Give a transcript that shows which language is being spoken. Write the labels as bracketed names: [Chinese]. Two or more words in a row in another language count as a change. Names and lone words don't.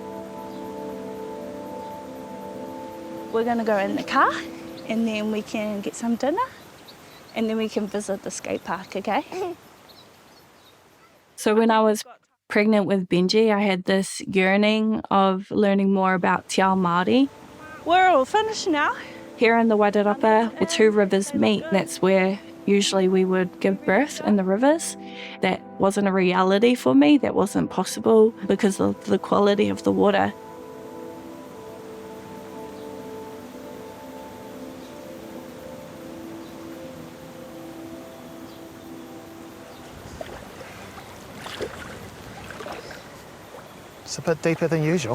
[English] We're going to go in the car and then we can get some dinner and then we can visit the skate park, okay? So when I was pregnant with Benji, I had this yearning of learning more about [Māori] te ao Māori. [English] We're all finished now. Here in the Wairarapa, the two rivers meet. That's where Usually we would give birth in the rivers. That wasn't a reality for me. That wasn't possible because of the quality of the water. It's a bit deeper than usual.